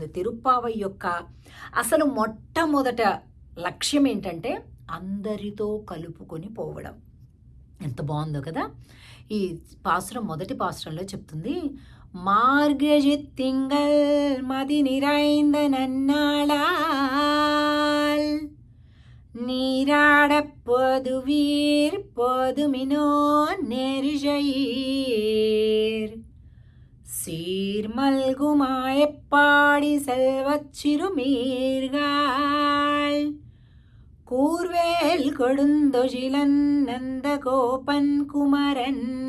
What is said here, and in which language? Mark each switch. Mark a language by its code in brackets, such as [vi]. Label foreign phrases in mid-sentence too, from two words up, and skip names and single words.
[te] తిరుప్పావై యొక్క అసలు మొట్టమొదట లక్ష్యం ఏంటంటే అందరితో కలుపుకొని పోవడం. ఎంత బాగుందో కదా. ఈ పాసురం మొదటి పాసురంలో చెప్తుంది, [ta] மார்கழி திங்கள் மதி நிறைந்த నన్నాళాల్ நீராடப் பொதுவீர் பொதுமினோ நெருஜயீர் சீர்மல்குமாயப்பாடி செல்வச் சிறுமீர்கள் கூர்வேல் கொடுந்தொழிலன் நந்தகோபன் குமரன்